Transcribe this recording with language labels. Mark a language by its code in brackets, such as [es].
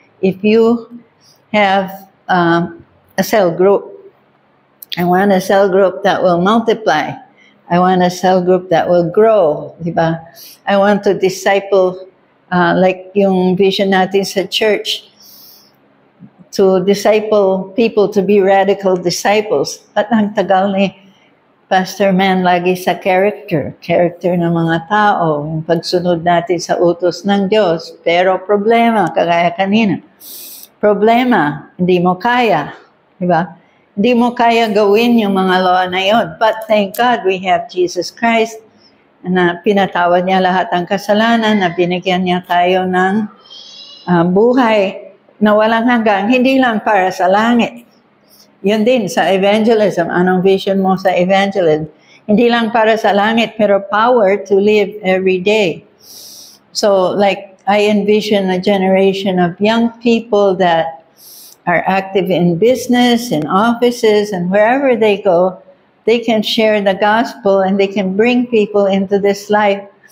[en] If you have a cell group, I want a cell group that will multiply. I want a cell group that will grow, diba? I want to disciple, like [tl] yung vision natin sa church, [en] to disciple people to be radical disciples. [tl] At ang tagal ni Pastor Man lagi sa character ng mga tao, yung pagsunod natin sa utos ng Diyos. Pero problema, kagaya kanina, problema, hindi mo kaya, diba? Hindi mo kaya gawin yung mga law na yun. [en] But thank God we have Jesus Christ [tl] na pinatawad niya lahat ng kasalanan, na binigyan niya tayo ng buhay na walang hanggang, hindi lang para sa langit. Yun din sa evangelism. Anong vision mo sa evangelism? Hindi lang para sa langit, pero [en] power to live every day. So, like, I envision a generation of young people that are active in business, in offices, and wherever they go, they can share the gospel and they can bring people into this life.